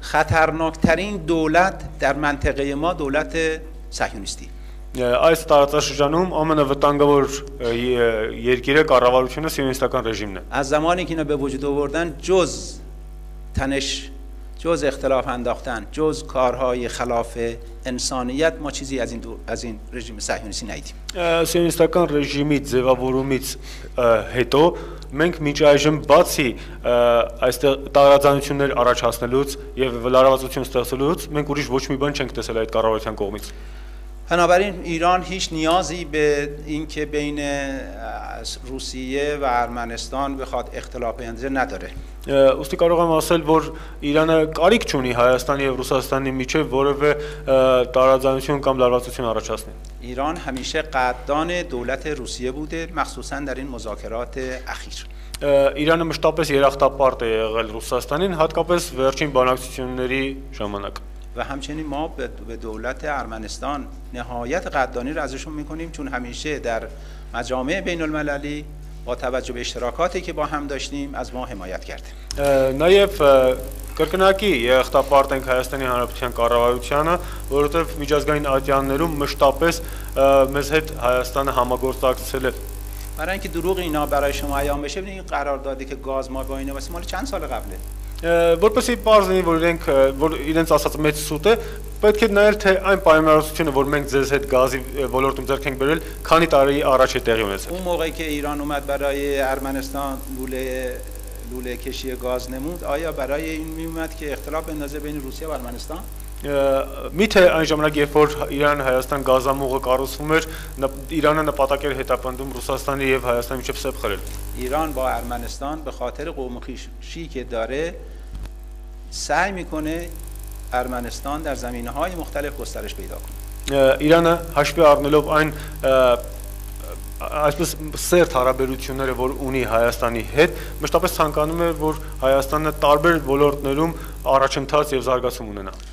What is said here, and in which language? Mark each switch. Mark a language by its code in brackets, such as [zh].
[fa] خطرناکترین دولت در منطقه ما دولت صهیونیستی. [hy] Այս տարածաշրջանում ամենավտանգավոր երկիրը կառավարությունը սիոնիստական ռեժիմն է։ [fa] از زمانی که اینا به وجود آوردن جز تنش، جز اختلاف انداختن، جز کارهای خلاف انسانیت ما چیزی از این رژیم صهیونیستی ندیدیم. [hy] Սիոնիստական ռեժիմի ձևավորումից հետո մենք մինչ այժմ բացի այստեղ տարածանություններ առաջացնելուց եւ լարվածություն ստեղծելուց մենք ուրիշ ոչ մի բան չենք տեսել այդ կառավարության կողմից։ [fa] بنابراین ایران هیچ نیازی به اینکه بین روسیه و ارمنستان بخواد اختلاف اندازه نداره. [hy] Ուստի կարող եմ ասել, որ Իրանը կարիք չունի Հայաստանի եւ Ռուսաստանի միջեւ որևէ տարաձայնություն կամ լարվածություն առաջացնի. [fa] ایران همیشه قدردان دولت روسیه بوده، مخصوصا در این مذاکرات اخیر. [hy] Իրանը մշտապես երախտապարտ է եղել Ռուսաստանին, հատկապես վերջին բանակցությունների ժամանակ. [fa] و همچنین ما به دولت ارمنستان نهایت قدردانی رو ازشون میکنیم، چون همیشه در مجامع بین المللی با توجه به اشتراکاتی که با هم داشتیم از ما حمایت کرده. [hy] Նաև կրկնակի երախտապարտ ենք Հայաստանի Հանրապետության կառավարությանը, որովհետև միջազգային ատյաններում մշտապես մեզ հետ Հայաստանը համագործակցել է. [fa] برای اینکه دروغ اینا برای شما عیان بشه، ببینید این قراردادی که گاز ما با اینا واسه مال چند سال قبله. [hy] Որպեսզի պարզ լինի, որ իրենց ասած մեծ սուտ է, պետք է նայել թե այն պայմանավորվածությունը, որ մենք ձեզ հետ գազի ոլորտում ձեռք ենք բերել, քանի տարի առաջ է տեղի ունեցել. [fa] اون موقعی که ایران اومد برای ارمنستان لوله کشی گاز نمود، آیا برای این میومد که اختلاف بندازه بین روسیه و ارمنستان؟ [hy] Միթե այն ժամանակ, երբ որ Իրան-Հայաստան գազամուղը կառուցվում էր, Իրանը նպատակ էր հետապնդում Ռուսաստանի եւ Հայաստանի միջեւ սեպ խրել. [fa] ایران با ارمنستان به خاطر قوم خویشی که داره سعی میکنه ارمنستان در زمینه‌های مختلف گسترش پیدا کنه. [hy] Իրանը հաշվի առնելով այն այսպես սերտ հարաբերությունները, որ ունի Հայաստանի հետ, մշտապես ցանկանում է, որ Հայաստանը տարբեր ոլորտներում առաջընթաց եւ զարգացում ունենա.